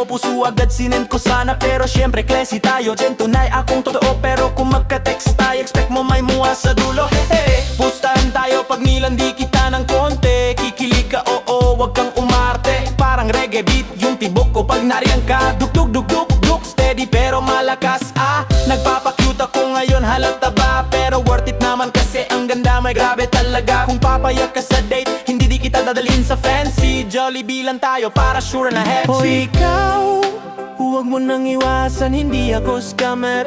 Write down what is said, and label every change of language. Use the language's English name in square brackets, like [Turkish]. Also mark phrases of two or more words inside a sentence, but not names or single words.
[Filipino] Puso agad sinend ko sana, pero syempre classy tayo. Dyan tunay akong totoo, pero kung magka-text tayo expect mo may muha sa dulo. Hey, pustahan tayo pag nilandi kita ng konti. Kikilig ka, oo, wag kang umarte. Parang [English] reggae beat [Filipino] yung tibok ko pag nariyan ka. Duk duk duk duk duk, steady pero malakas. Nagpapakute ako ngayon, halata ba? Pero [English] worth it [Filipino] naman kasi ang ganda, may grabe talaga. Kung papayag ka sa date, hindi di kita dadalhin sa fancy. Jollibee lang tayo para sure na hefty. O ikaw, huwag mo nang iwasan, hindi ako scammer.